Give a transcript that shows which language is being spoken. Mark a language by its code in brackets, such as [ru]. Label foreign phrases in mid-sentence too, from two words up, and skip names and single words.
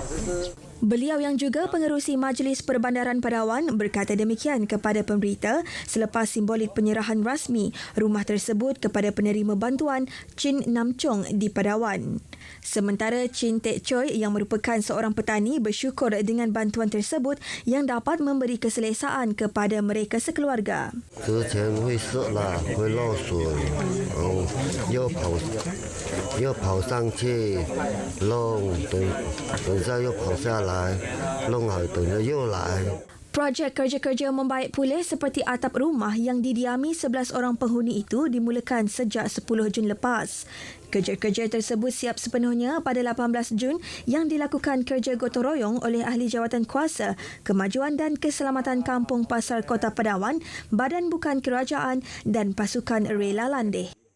[ms] Beliau yang juga pengerusi Majlis Perbandaran Padawan berkata demikian kepada pemberita selepas simbolik penyerahan rasmi rumah tersebut kepada penerima bantuan Chin Nam Chong di Padawan. Sementara Chin Tek Choi yang merupakan seorang petani bersyukur dengan bantuan tersebut yang dapat memberi keselesaan kepada mereka sekeluarga. [zh] 之前会涩啦，会漏水，又跑上去弄，等一下又跑下来，弄好等着又来。 [ms] Projek kerja-kerja membaik pulih seperti atap rumah yang didiami 11 orang penghuni itu dimulakan sejak 10 Jun lepas. Kerja-kerja tersebut siap sepenuhnya pada 18 Jun yang dilakukan kerja gotong royong oleh Ahli Jawatan Kuasa, Kemajuan dan Keselamatan Kampung Pasar Kota Padawan, Badan Bukan Kerajaan dan Pasukan Rela Landeh.